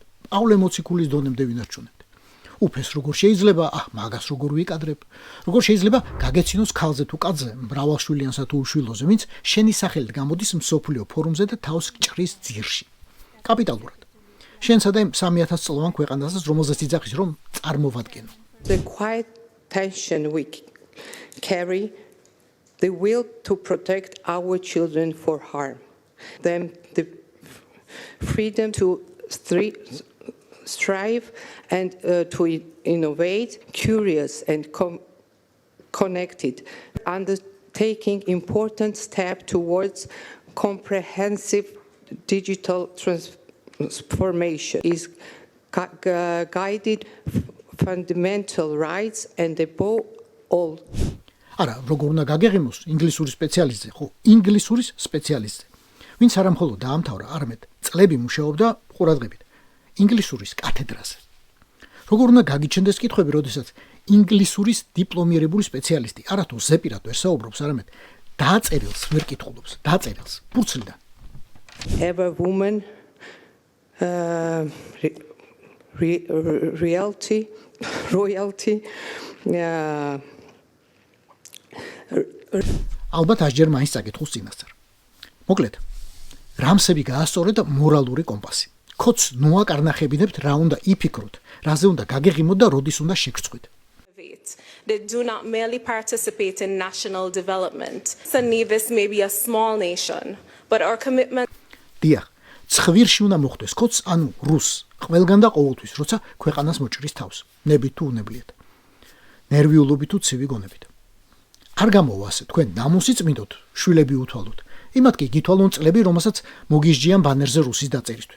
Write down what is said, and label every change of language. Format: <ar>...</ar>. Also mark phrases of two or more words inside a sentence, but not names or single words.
<ka>პავლე მოციქულის დონემდე ვინარჩუნებთ. უფეს როგორ შეიძლება, მაგას როგორ ვიკადრებ, როგორ შეიძლება გაგეცინოს ქალზე თუ კაცზე, მრავალშვილიანსა თუ უშვილოზე, ვინც შენი სახელით გამოდის მსოფლიო ფორუმზე და თავს გჭრის ძირში. კაპიტალურად. შენსა და იმ 3000 წლოვან ქვეყანასაც, რომელზეც იძახის, რომ წარმოვადგენო.</ka> <en>The quiet tension we carry, the will to protect our children for harm, then the freedom to strive and to innovate, curious and connected, undertaking important step towards comprehensive digital transformation is guided fundamental rights and above all.</en> <ka>არა, როგორ უნდა გაგეღიმოს ინგლისურის სპეციალისტზე, ხო, ინგლისურის სპეციალისტზე. ვინც არა მხოლოდ დაამთავრა, არამედ წლები მუშაობდა ყურადღებით ინგლისურის კათედრაზე. როგორ უნდა გაგიჩნდეს კითხვები, როდესაც ინგლისურის დიპლომირებული სპეციალისტი არათუ ზეპირად ვერ საუბრობს, არამედ დაწერილს ვერ კითხულობს, დაწერილს ფურცლიდან.</ka> <en>Every woman royalty</en> <ka>ალბათ ასჯერ მაინც წაკითხულს წინასწარ. მოკლედ, რამსები გაასწორეთ მორალური კომპასი. ქოც ნოაკარნახებინებთ რა უნდა იფიქროთ, რაზე უნდა გაგეღიმოთ და როდის უნდა შეგწყვით.</ka> <en>They do not merely participate in national development. Suddenly this may be a small nation, but our commitment</en> <ka>დიახ, ცხვირში უნდა მოხდეს ქოც, ანუ რუსს, ყველგან და ყოველთვის, როცა ქვეყანას მოჭრის თავს, ნებით თუ უნებლიეთ. ნერვიულობით თუ ცივი გონებით. არ გამოვა ასე, თქვენ ნამუსი წმინდოთ, შვილები უთვალოთ. იმათ კი გითვალონ წლები, რომელსაც მოგისჯიან ბანერზე რუსის დაწერისთვის.</ka>